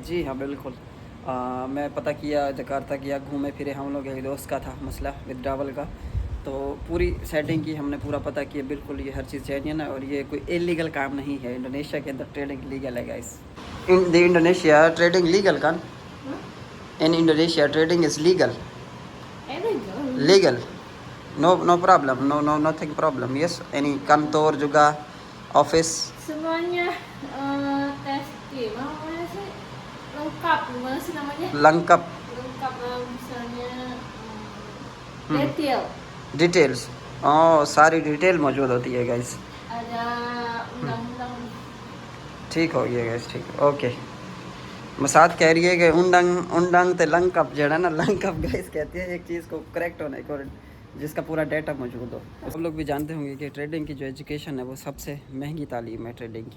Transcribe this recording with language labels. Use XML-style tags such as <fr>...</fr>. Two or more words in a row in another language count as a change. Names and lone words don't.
<hi>जी हाँ बिल्कुल, मैं पता किया, जकार्ता किया, घूमे फिरे हम लोग। एक दोस्त का था मसला विड्रावल का, तो पूरी सेटिंग की हमने, पूरा पता किया। बिल्कुल ये हर चीज़ जेन्युइन है और ये कोई इलीगल काम नहीं है। इंडोनेशिया के अंदर</hi> <en>trading legal</en> <hi>है गाइस।</hi> <en>in the Indonesia trading legal kan? In Indonesia trading is legal. Legal. No problem. No nothing problem. Yes. Any</en> <id>kantor juga,</id> <en>office.</en> <id>Semuanya tes gimana sih, lengkap, gimana sih namanya? Lengkap. Lengkap, misalnya detail. Details.</id> <hi>Oh, सारी डिटेल मौजूद होती है गाइस।</hi> <id>Ada undang-undang.</id> <hi>ठीक हो गया गाइस, ठीक है, ओके। मसाद कह रही है कि उंडंग ते लंकअप जो है ना, लंकअप गाइस कहते हैं एक चीज़ को करेक्ट होने को, जिसका पूरा डाटा मौजूद हो। आप लोग भी जानते होंगे कि ट्रेडिंग की जो एजुकेशन है वो सबसे महंगी तालीम है ट्रेडिंग की।</hi>